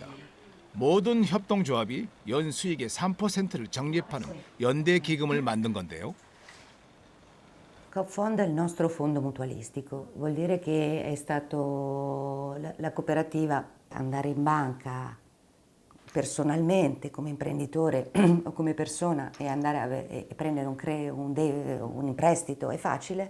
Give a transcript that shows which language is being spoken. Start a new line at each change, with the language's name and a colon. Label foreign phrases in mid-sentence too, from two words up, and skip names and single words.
Korean: 모든 협동조합이 연 수익의 3%를 적립하는 연대 기금을 만든 건데요.
Italian: Coopfond è il nostro fondo mutualistico, vuol dire che è stato la cooperativa andare in banca personalmente come imprenditore o come persona e andare e prendere un prestito è facile.